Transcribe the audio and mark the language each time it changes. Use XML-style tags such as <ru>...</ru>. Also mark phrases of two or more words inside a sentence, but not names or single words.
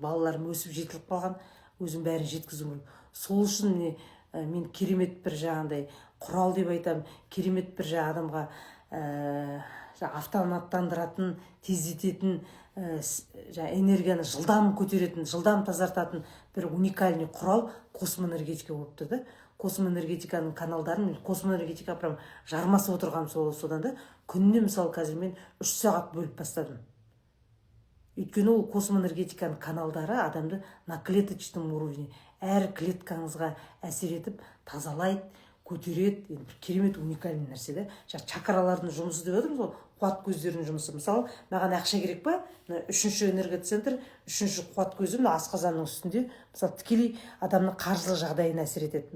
<kk>Балаларым өсіп жетіліп қалған, өзім бәрін жеткізу керек. Сол үшін мен керемет бір жаңағындай құрал деп айтам, керемет бір адамға автоматтандыратын, тездететін, энергияны жылдам көтеретін, жылдам тазартатын бір уникальный құрал космоэнергетика болыпты да. Космоэнергетиканың каналдарын, космоэнергетика прям жармасып отырғам содан да. Күніне мысалы қазір мен 3 сағат бөліп бастадым. Өйткені ол космоэнергетиканың каналдары адамды</kk> <ru>на клеточном уровне,</ru> <kk>әр клеткаңызға әсер етіп, тазалайды, көтереді. Керемет уникальный нәрсе да. Чакралардың жұмысы деп отырмыз ғой, қуат көздерінің жұмысы. Мысалы, маған ақша керек па? 3-ші энергоцентр, 3-ші қуат көзі асқазанның үстінде, мысалы, тікелей адамның қаржылық жағдайына әсер етеді.</kk>